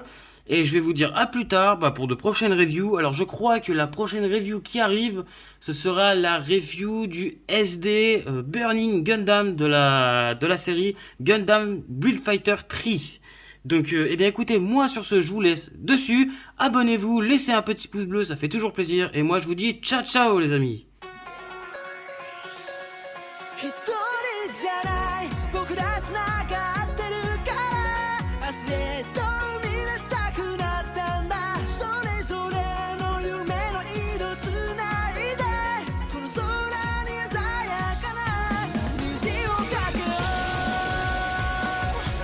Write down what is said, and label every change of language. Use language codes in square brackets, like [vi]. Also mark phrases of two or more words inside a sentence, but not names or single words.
[fr] Et je vais vous dire à plus tard pour de prochaines reviews. Alors je crois que la prochaine review qui arrive, ce sera la review du SD Burning Gundam de la série Gundam Build Fighter 3. Donc eh bien écoutez, moi sur ce je vous laisse dessus. Abonnez-vous, laissez un petit pouce bleu, ça fait toujours plaisir. Et moi je vous dis [it] ciao ciao [fr] les amis. [ja] 一人じゃない僕ら繋がってるから明日へと生み出したくなったんだそれぞれの夢の色つないでこの空に鮮やかな虹をかけよう